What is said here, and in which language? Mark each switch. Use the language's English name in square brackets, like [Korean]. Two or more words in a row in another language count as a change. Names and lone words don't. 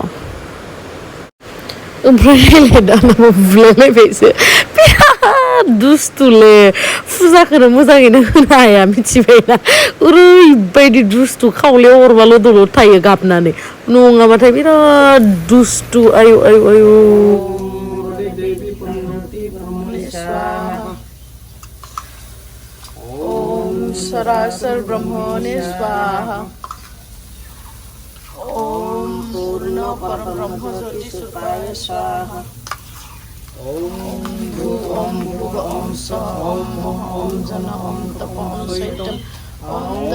[Bodo] ओमफ्राय दाना बुलायलायबायसो बिराद दुस्थुलै फुजाखौनो मोजाङैनो होनो हाया मिथिबायना ओरैबायदि दुस्थु खावलायाव अरबाल' दलद थायो गाबनानै नङाबाथाय बिराद दुस्थु आयौ [Sanskrit] ओम सरासर ब्रह्मणे स्वाहा ओम पूर्ण परब्रह्म ज्योति स्वरूपाय स्वाहा ओम भूव ओम स्व ओम जन ओम तप ओम शैत्यम ओम